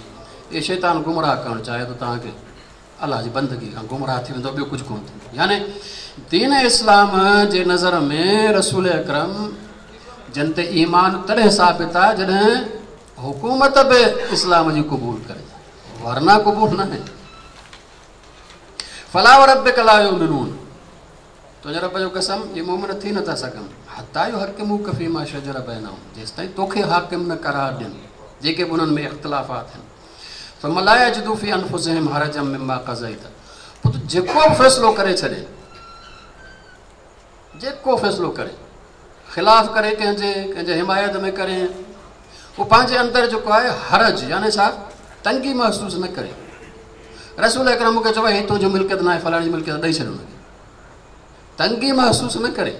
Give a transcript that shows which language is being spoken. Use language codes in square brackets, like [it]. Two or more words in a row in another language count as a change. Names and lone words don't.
[sd] इहे शैतान गुमराह करणु चाहे थो तव्हांखे, अलाह जी बंदगी खां गुमराह थी वेंदो, ॿियो कुझु कोन थींदो। यानी दीन इस्लाम जे नज़र में रसूल अकरम जिन ते ईमान तॾहिं साबित आहे जॾहिं हुकूमत बि इस्लाम जी क़बूल करे, वरना क़बूल न आहे। [ar] فلا وربك لا يؤمنون, [sd] तुंहिंजे रब जो कसम इहे मोमिन थी नथा सघनि [ar] حتى يحكموك فيما شجر بينهم, [sd] जेसिताईं तोखे हाकिम न करार ॾियनि जेके बि उन्हनि में इख़्तिलाफ़ात आहिनि। [ar] فلا يجدوا في أنفسهم حرجا مما قضيت, [sd] पोइ तूं जेको फ़ैसिलो करे छॾे, जेको फ़ैसिलो करे, ख़िलाफ़ करे कंहिंजे हिमायत में करे, उहो पंहिंजे अंदरि जेको आहे हरज यानी छा तंगी महसूसु न करे। रसूल अकरम मूंखे चयो हीअ तुंहिंजो मिल्कियत न आहे, फलाणी मिल्कियत ॾेई छॾो हुनखे, तंगी महसूसु न करे।